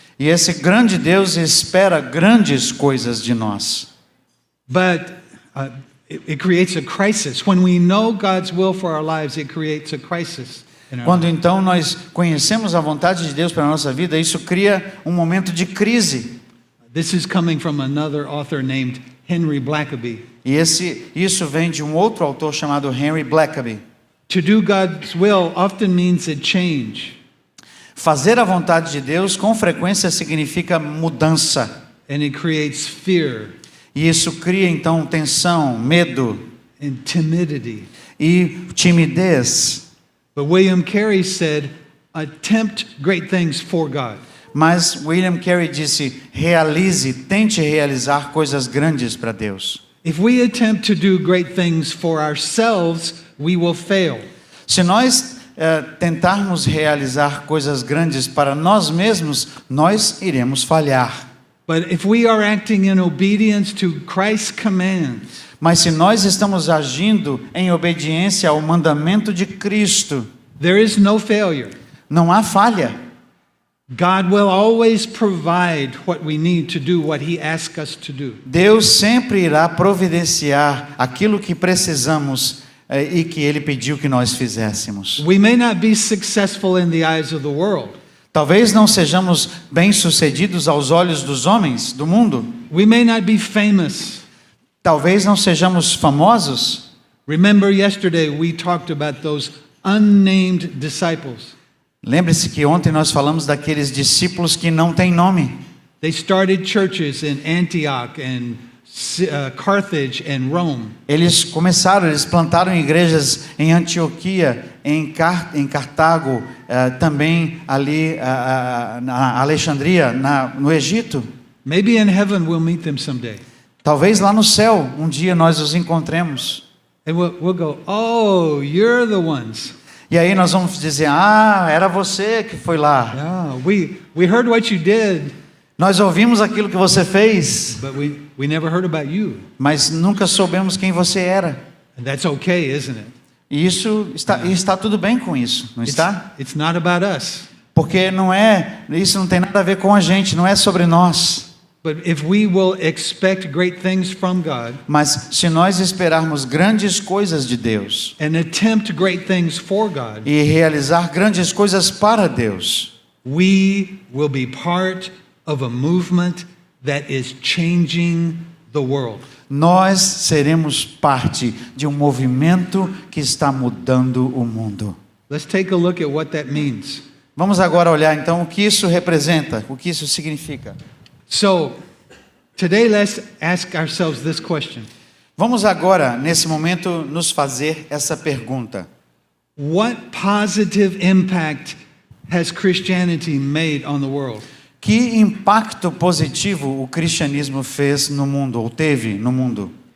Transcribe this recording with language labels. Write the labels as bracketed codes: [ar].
[pt] E esse grande Deus espera grandes coisas de nós. [en] But it creates a crisis. When we know God's will for our lives, it creates a crisis in our [pt] Quando [en] lives. [pt] então nós conhecemos a vontade de Deus para a nossa vida, isso cria um momento de crise. [en] This is coming from another author named Henry Blackaby. [pt] E isso vem de um outro autor chamado Henry Blackaby. [en] To do God's will often means a change. [pt] Fazer a vontade de Deus com frequência significa mudança. [en] And it creates fear [pt] E isso cria então tensão, medo [en] and timidity. [pt] e timidez. [en] But William Carey said, attempt great things for God. [pt] Mas William Carey disse, tente realizar coisas grandes para Deus. [en] If we attempt to do great things for ourselves, we will fail. [pt] Se nós tentarmos realizar coisas grandes para nós mesmos, nós iremos falhar. [en] But if we are acting in obedience to Christ's commands, [pt] Mas se nós estamos agindo em obediência ao mandamento de Cristo, [en] there is no failure. [pt] não há falha. [en] God will always provide what we need to do what He asks us to do. [pt] Deus sempre irá providenciar aquilo que precisamos e que Ele pediu que nós fizéssemos. [en] We may not be successful in the eyes of the world. [pt] Talvez não sejamos bem-sucedidos aos olhos dos homens, do mundo. [en] We may not be famous. [pt] Talvez não sejamos famosos. [en] Remember yesterday we talked about those unnamed disciples. [pt] Lembre-se que ontem nós falamos daqueles discípulos que não têm nome. [en] They started churches in Antioch and Carthage and Rome. [pt] Eles plantaram igrejas em Antioquia, em Cartago, também ali na Alexandria, no Egito. [en] Maybe in heaven we'll meet them someday. [pt] Talvez lá no céu um dia nós os encontremos. [en] And we'll go, oh, you're the ones. [pt] E aí nós vamos dizer, era você que foi lá. [en] Yeah, we heard what you did, [pt] Nós ouvimos aquilo que você fez, [en] but we never heard about you. [pt] mas nunca soubemos quem você era. [en] And that's okay, isn't it? [pt] E está tudo bem com isso, não está? [en] It's not about us. [pt] Porque isso não tem nada a ver com a gente, não é sobre nós. [en] But if we will expect great things from God [pt] Mas se nós esperarmos grandes coisas de Deus [en] and attempt great things for God, [pt] e realizar grandes coisas para Deus, [en] we will be part of a movement that is changing the world. [pt] nós seremos parte de um movimento que está mudando o mundo. [en] Let's take a look at what that means. [pt] Vamos agora olhar então o que isso representa, o que isso significa. [en] So, today let's ask ourselves this question. [pt] Vamos agora, nesse momento, nos fazer essa pergunta. [en] What positive impact has Christianity made on the world? [pt] Que impacto positivo o cristianismo fez no mundo, ou teve no mundo?